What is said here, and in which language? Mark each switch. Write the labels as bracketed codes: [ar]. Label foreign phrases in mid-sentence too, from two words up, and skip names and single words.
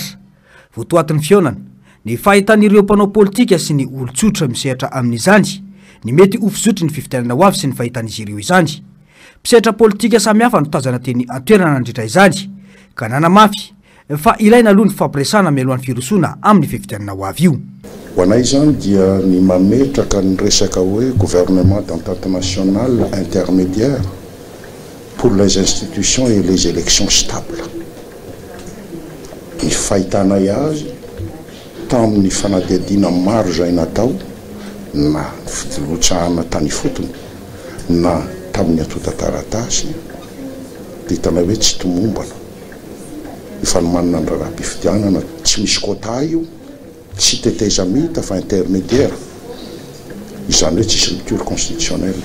[mg] Votoatin'ny fihaonana ny fahitan'ireo mpanao politika sy ny olon-tsotra misehatra amin'izany, ny mety ho fizotry ny fifidianana ho avy sy ny fahitan'izy ireo izany. Mpisehatra politika samihafa no tazana teny an-toerana nandritra izany, ka nanamafy fa ilaina aloha ny fampiresana mialohan'ny firosoana amin'ny fifidianana ho avy io. Ho anay izany dia ny mametraka ny resaka hoe [fr] gouvernement d'entente nationale intermédiaire pour les institutions et les élections stables. [mg] Ny fahitanay azy tamin'ny fanadihadiana maro izay natao na filotsahana tany fotony na tamin'ny atota taratasy dia hitanay hoe tsy tomombana ny fanomanana ny raharaham-pifidianana tsy misy quota io, tsy teteza mita fa intermédiaire, izany hoe tsisy [fr] rupture constitutionnelle.